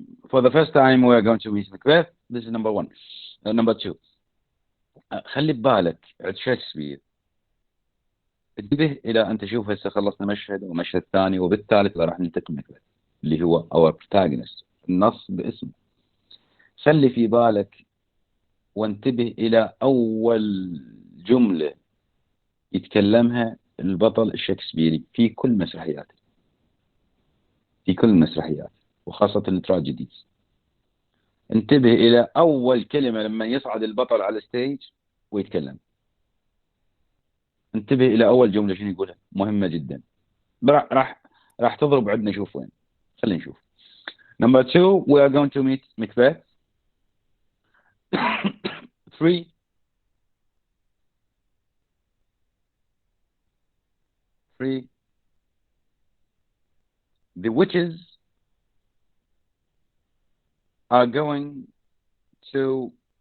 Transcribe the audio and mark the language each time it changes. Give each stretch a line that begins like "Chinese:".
English: For the first time we are going to meet Macbeth. This is number 1. Number 2.
Arabic: خلي ببالك عند شكسبير، انتبه إلى أن تشوف هسه خلصنا مشهد ومشهد ثاني، وبالثالث راح ننتقل مكبث اللي هو
English: our protagonist.
Arabic: النص باسمه. خلي في بالك وانتبه إلى أول جملة يتكلمها البطل الشكسبيري في كل مسرحياته، وخاصة التراجيديز. انتبه إلى أول كلمة لما يصعد البطل على الستيج ويتكلم. انتبه إلى أول جملة شنو يقولها، مهمة جدا. راح تضرب عندنا. شوف وين، خلينا نشوف.
English: Number 2, we are going to meet Macbeth. 3, the witches are going to